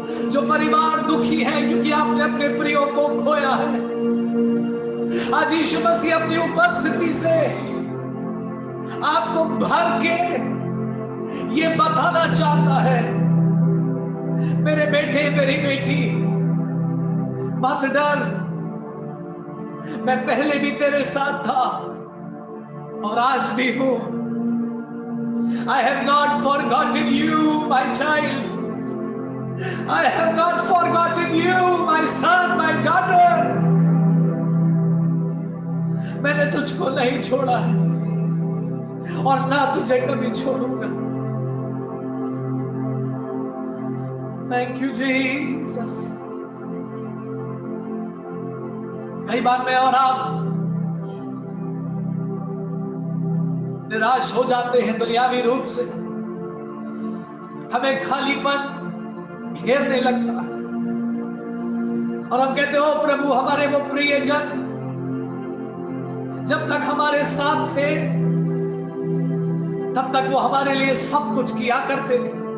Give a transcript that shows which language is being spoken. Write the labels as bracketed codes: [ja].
[hi] जो परिवार दुखी है क्योंकि आपने अपने प्रियो को खोया है, आज यीशु मसीह अपनी उपस्थिति से आपको भर के ये बताना चाहता है, मेरे बेटे मेरी बेटी, मत डर, मैं पहले भी तेरे साथ था और आज भी हूं। [en] I have not forgotten you, my child. I have not forgotten you, my son, my daughter. [hi] मैंने तुझको नहीं छोड़ा और ना तुझे कभी छोड़ूंगा। [en] Thank you, Jesus. [hi] कई बार मैं और आप निराश हो जाते हैं दुनियावी रूप से, हमें खालीपन घेरने लगता है और हम कहते हो प्रभु हमारे वो प्रियजन जब तक हमारे साथ थे तब तक वो हमारे लिए सब कुछ किया करते थे,